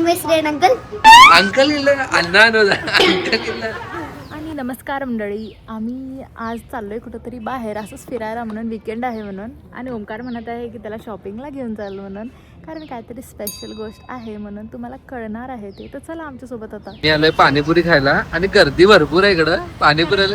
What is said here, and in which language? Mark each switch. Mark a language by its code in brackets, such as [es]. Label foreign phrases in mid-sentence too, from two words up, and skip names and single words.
[en] mister uncle [kn] अंकल ಇಲ್ಲ ಅಣ್ಣ ಅನ್ನೋದ अंकल ಇಲ್ಲ. [mr] आणि नमस्कार मंडळी, आम्ही आज चाललोय कुठंतरी बाहेर असंच फिरायला म्हणून, विकेंड आहे म्हणून. आणि ओमकार म्हणत आहे की त्याला शॉपिंगला घेऊन चाललो म्हणून, कारण काहीतरी स्पेशल गोष्ट आहे म्हणून तुम्हाला कळणार आहे ते. तर चला आमच्यासोबत आता. मी आलोय पाणीपुरी खायला आणि गर्दी भरपूर आहे इकडं पाणीपुरीला.